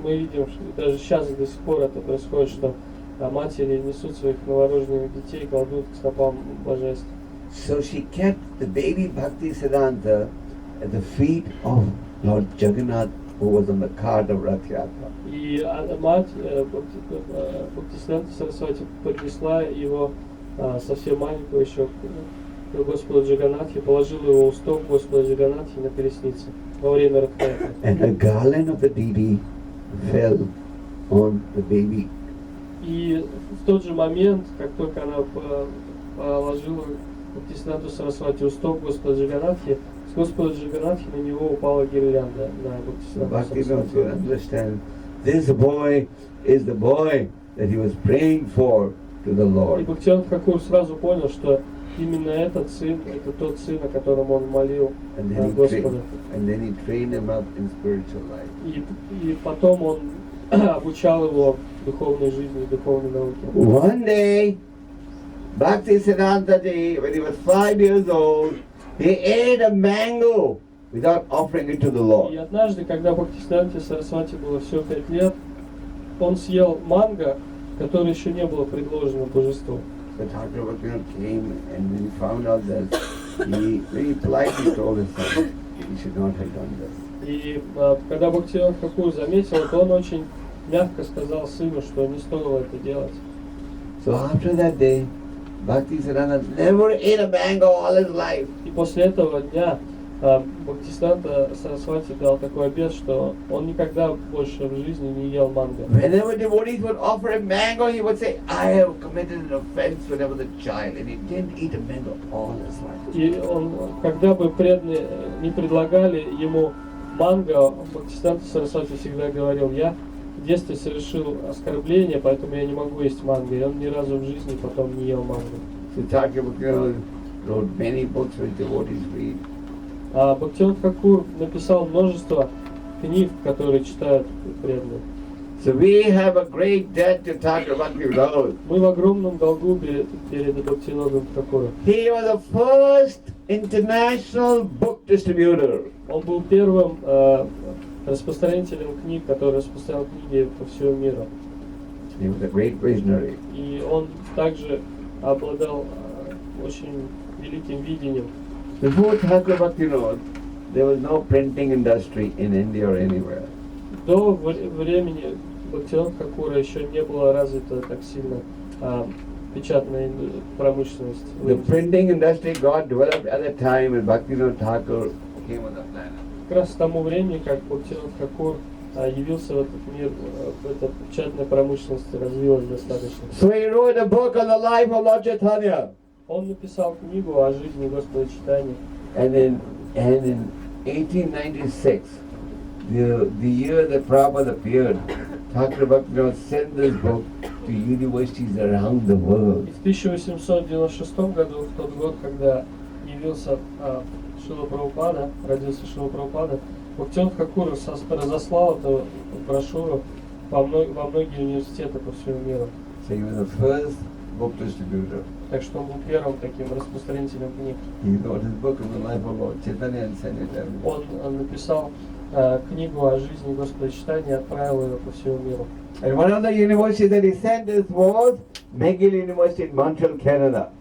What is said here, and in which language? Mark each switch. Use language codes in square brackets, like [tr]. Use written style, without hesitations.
[ru] Мы видим, что даже сейчас до сих пор это происходит, что матери несут своих новорожденных детей и кладут к стопам божеств. [en] So she kept the baby Bhaktisiddhanta at the feet of Lord Jagannath, who was on the cart of Rath Yatra. [ru] И мать Бхактисиддханта Сарасвати поднесла его совсем маленького еще к Господу Джаганнатхи, положила его у стоп Господа Джаганнатхи на колеснице во время Радхаятры. [en] And a garland of the deity fell on the baby. [ru] И в тот же момент, как только она положила Бхактисиддханту Сарасвати у стоп Господа Джаганнатхи, с Господа Джаганнатхи на него упала гирлянда на Бхактисиддханту [en] Bhaktivinoda could [ru] Сарасвати. [en] understand this boy is the boy that he was praying for to the [ru] И [en] Lord. [ru] Бхактивinoda Тхакур сразу понял, что именно этот сын, это тот сын, о котором он молил Господа. [en] And then he trained him up in spiritual life. [ru] И потом он обучал его духовной жизни, духовной науке. [en] One day, Bhaktisiddhanta Ji, when he was 5 years old, he ate a mango without offering it to the [ru] И [en] Lord. [ru] однажды, когда Бхактисиддханте Сарасвати было всего 5 лет, он съел манго, которое еще не было предложено божеству. [en] The Thakur Bhaktivinoda came, and when he found out that, he very politely told his son, he should not have done this. [ru] И когда Бхактивinoda Тхакур заметил это, он очень мягко сказал сыну, что не стоило это делать. [en] So after that day, Bhaktisiddhanta never ate a mango all his life. [ru] И после этого дня Бхактисиданта Сарасвати дал такой обет, что он никогда больше в жизни не ел манго. [en] Whenever devotees would offer him mango, he would say, I have committed an offense when I was a child. And he didn't eat a mango all his life. [ru] И он, когда бы преданные не предлагали ему манго, Бхактисиданта Сарасвати всегда говорил: я в детстве совершил оскорбление, поэтому я не могу есть манго. И он ни разу в жизни потом не ел манго. [en] So Thakur wrote many books which devotees read. [ru] А Бхактивinoda Тхакур написал множество книг, которые читают преданные. [en] So we have a great debt to Thakur Bhaktivinoda. [ru] Мы в огромном долгу перед Бхактивинодом Тхакуром. [en] He was the first international book distributor. [ru] Он был первым распространителем книг, который распространял книги по всему миру. [en] He was a great visionary. [ru] И он также обладал очень великим видением. [en] Before Thakur Bhaktivinoda, there was no printing industry in India or anywhere. [ru] До времени Бхактивинода Тхакура еще не было развито так сильно печатная промышленность. [en] The printing industry got developed at the time when Bhaktivinoda Thakur came on the planet. [ru] Как раз к тому времени, как Бхактивинода Тхакур явился в этот мир, эта печатная промышленность развилась достаточно. [en] So he wrote a book on the life of Lord Chaitanya. [ru] Он написал книгу о жизни Господа Чайтаньи. [en] And in 1896, the year that Prabhupada appeared, Thakur Bhaktivinoda sent this book to universities around the world. [ru] И в 1896 году, в тот год, когда явился Шрила Прабхупада, родился Шрила Прабхупада, Бхактивинода Тхакур разослал эту брошюру во многие университеты по всему миру. [en] So he was the first book distributor. [ru] Так что он был первым таким распространителем книг. [en] He wrote his book on the life of Lord Chaitanya and sent it everywhere. [ru] Он написал книгу о жизни Господа Чайтаньи и отправил ее по всему миру. [en] And one of the universities that he sent us was McGill University in Montreal, Canada.